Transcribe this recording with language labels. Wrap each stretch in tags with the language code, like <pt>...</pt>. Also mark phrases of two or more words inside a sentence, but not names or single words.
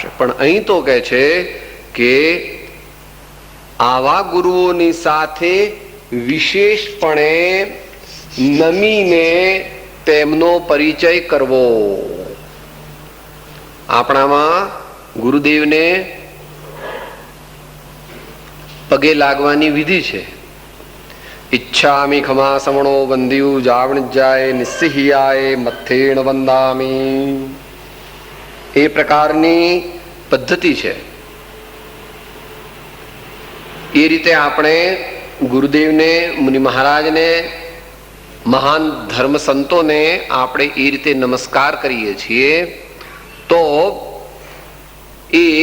<gu>પણ અહીં તો કહે છે કે આવા ગુરુઓની સાથે વિશેષપણે નમીને તેમનો પરિચય કરવો. આપણામાં ગુરુદેવને પગે લાગવાની વિધિ છે.</gu> <pra>इच्छामि खमासमणो वंद्यु जावणिजाय निस्सिह्याय मथेण वंदामी.</pra> <gu>એ પ્રકારની પદ્ધતિ છે. એ રીતે આપણે ગુરુદેવને, મુનિ મહારાજને, મહાન ધર્મ સંતોને આપણે એ રીતે નમસ્કાર કરીએ છીએ તો એ</gu>